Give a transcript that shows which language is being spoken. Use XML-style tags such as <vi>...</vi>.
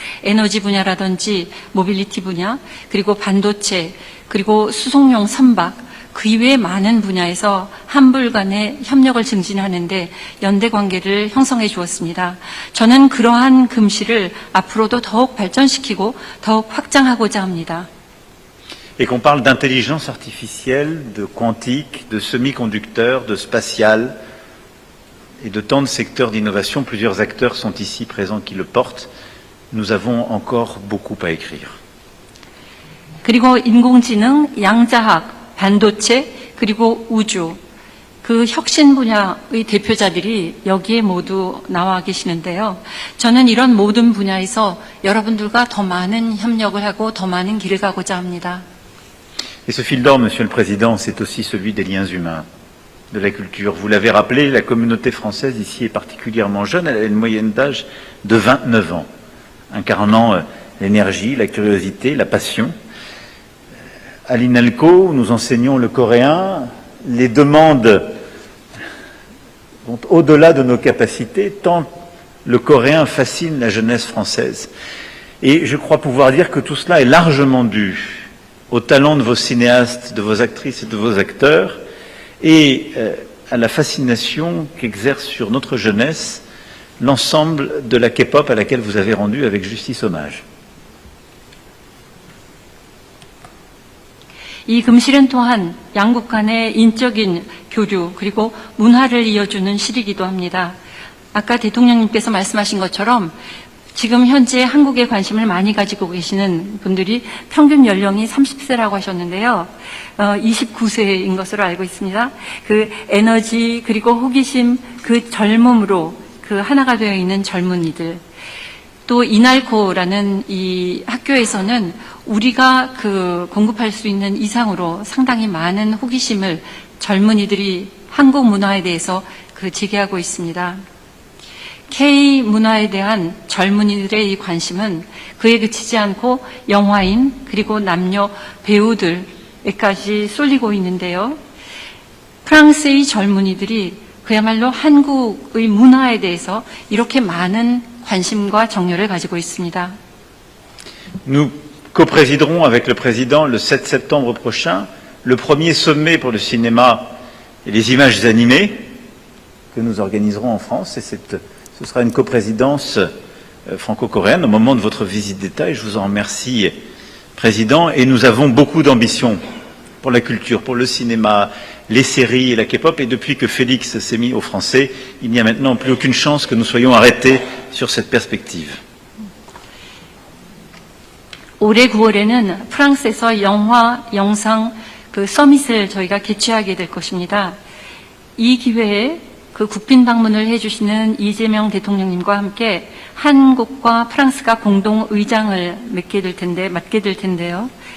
<ko>에너지 분야라든지 모빌리티 분야, 그리고 반도체, 그리고 수송용 선박, 그 이외의 많은 분야에서 한불 간의 협력을 증진하는데 연대 관계를 형성해 주었습니다. 저는 그러한 금실을 앞으로도 더욱 발전시키고 더욱 확장하고자 합니다.</ko> <fr>Et qu'on parle d'intelligence artificielle, de quantique, de semi-conducteurs, de spatial et de tant de secteurs d'innovation, plusieurs acteurs sont ici présents qui le portent. Nous avons encore beaucoup à écrire.</fr> <ko>그리고 인공지능, 양자학, 반도체, 그리고 우주, 그 혁신 분야의 대표자들이 여기에 모두 나와 계시는데요. 저는 이런 모든 분야에서 여러분들과 더 많은 협력을 하고 더 많은 길을 가고자 합니다.</ko> <fr>Et ce fil d'or, Monsieur le Président, c'est aussi celui des liens humains, de la culture. Vous l'avez rappelé, la communauté française ici est particulièrement jeune. Elle a une moyenne d'âge de 29 ans, incarnant l'énergie, la curiosité, la passion. À l'INALCO, où nous enseignons le coréen, les demandes vont au-delà de nos capacités, tant le coréen fascine la jeunesse française. Et je crois pouvoir dire que tout cela est largement dû au talent de vos cinéastes, de vos actrices et de vos acteurs, et à la fascination qu'exerce sur notre jeunesse l'ensemble de la K-pop à laquelle vous avez rendu avec justice hommage.</fr> <ko>이 금실은 또한 양국 간의 인적인 교류 그리고 문화를 이어주는 실이기도 합니다. 아까 대통령님께서 말씀하신 것처럼 지금 현재 한국에 관심을 많이 가지고 계시는 분들이 평균 연령이 30세라고 하셨는데요. 29세인 것으로 알고 있습니다. 그 에너지 그리고 호기심 그 젊음으로 그 하나가 되어 있는 젊은이들. 또 이날코라는 이 학교에서는 우리가 그 공급할 수 있는 이상으로 상당히 많은 호기심을 젊은이들이 한국 문화에 대해서 그 제기하고 있습니다. K 문화에 대한 젊은이들의 이 관심은 그에 그치지 않고 영화인 그리고 남녀 배우들에까지 쏠리고 있는데요. 프랑스의 젊은이들이 그야말로 한국의 문화에 대해서 이렇게 많은 관심과 정열을 가지고 있습니다.</ko> <fr>Nous coprésiderons avec le Président le 7 septembre prochain le premier sommet pour le cinéma et les images animées que nous organiserons en France. Et ce sera une coprésidence franco-coréenne au moment de votre visite d'État et je vous en remercie, Président. Et nous avons beaucoup d'ambition pour la culture, pour le cinéma, les séries et la K-pop. Et depuis que Félix s'est mis au français, il n'y a maintenant plus aucune chance que nous soyons arrêtés sur cette perspective.</fr> <ko>올해 9월에는 프랑스에서 영화, 영상 그 서밋을 저희가 개최하게 될 것입니다. 이 기회에 그 국빈 방문을 해주시는 이재명 대통령님과 함께 한국과 프랑스가 공동 의장을 맡게 될 텐데요.</ko>